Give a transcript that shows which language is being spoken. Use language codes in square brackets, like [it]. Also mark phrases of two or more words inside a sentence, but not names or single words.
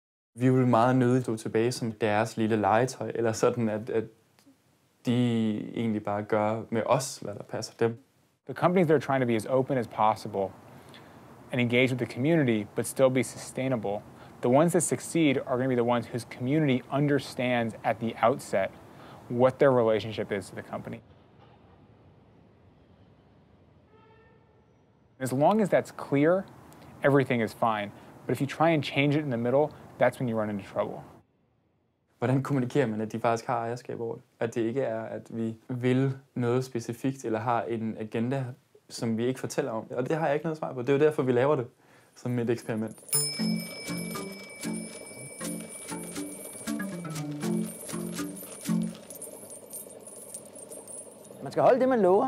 [da] Vi vil meget nødigt stå tilbage som deres lille legetøj, eller sådan, at de egentlig bare gør med os, hvad der passer dem. [en] The companies that are trying to be as open as possible and engage with the community, but still be sustainable, the ones that succeed are going to be the ones whose community understands at the outset what their relationship is to the company. As long as that's clear, everything is fine. But if you try and change it in the middle, that's when you run into trouble. [da] Hvordan kommunikerer man, at de faktisk har ejerskab over det? At det ikke er, at vi vil noget specifikt, eller har en agenda, som vi ikke fortæller om. Og det har jeg ikke noget svar på. Det er jo derfor, vi laver det som et eksperiment. Man skal holde det, man lover.